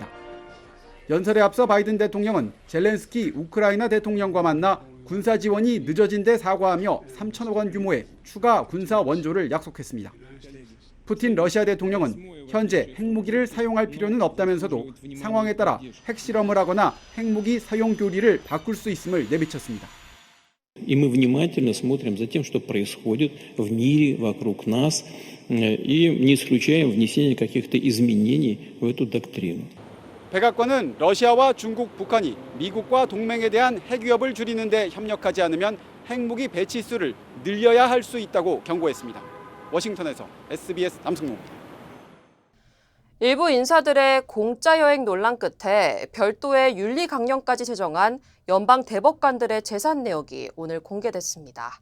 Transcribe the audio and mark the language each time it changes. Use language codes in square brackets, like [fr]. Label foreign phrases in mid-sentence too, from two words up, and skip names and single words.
[ko] 연설에 앞서 바이든 대통령은 젤렌스키 우크라이나 대통령과 만나 군사 지원이 늦어진 데 사과하며 3천억 원 규모의 추가 군사 원조를 약속했습니다. 푸틴 러시아 대통령은 현재 핵무기를 사용할 필요는 없다면서도 상황에 따라 핵실험을 하거나 핵무기 사용 교리를 바꿀 수 있음을 내비쳤습니다. [ru] И мы внимательно смотрим за тем, что происходит в мире вокруг нас, и не исключаем внесение каких-то изменений в эту доктрину. [ko] 백악관은 러시아와 중국, 북한이 미국과 동맹에 대한 핵 위협을 줄이는 데 협력하지 않으면 핵무기 배치 수를 늘려야 할 수 있다고 경고했습니다. 워싱턴에서 SBS 남승모입니다. 일부 인사들의 공짜 여행 논란 끝에 별도의 윤리 강령까지 제정한 연방 대법관들의 재산 내역이 오늘 공개됐습니다.